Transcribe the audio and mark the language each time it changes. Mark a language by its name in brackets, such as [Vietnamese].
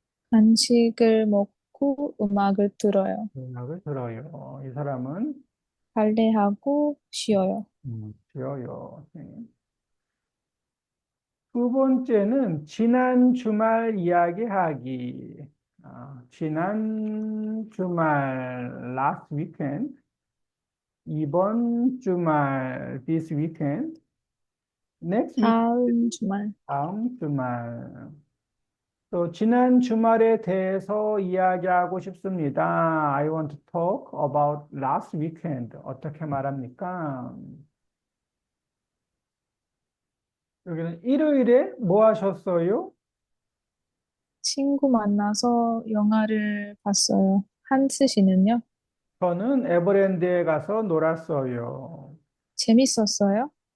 [Korean] 간식을 먹고 음악을 들어요. 음악을 들어요. 이 사람은 빨래하고 쉬어요. 쉬어요. 네. 두 번째는 지난 주말 이야기하기. 지난 주말 [English] last weekend, [Korean] 이번 주말 [English] this weekend, next week [Korean] 다음 주말 다음 주말. 또 지난 주말에 대해서 이야기하고 싶습니다. [English] I want to talk about last weekend. [Korean] 어떻게 말합니까? 여기는 일요일에 뭐 하셨어요? 친구 만나서 영화를 봤어요. 한스 씨는요? 저는 에버랜드에 가서 놀았어요. 재밌었어요?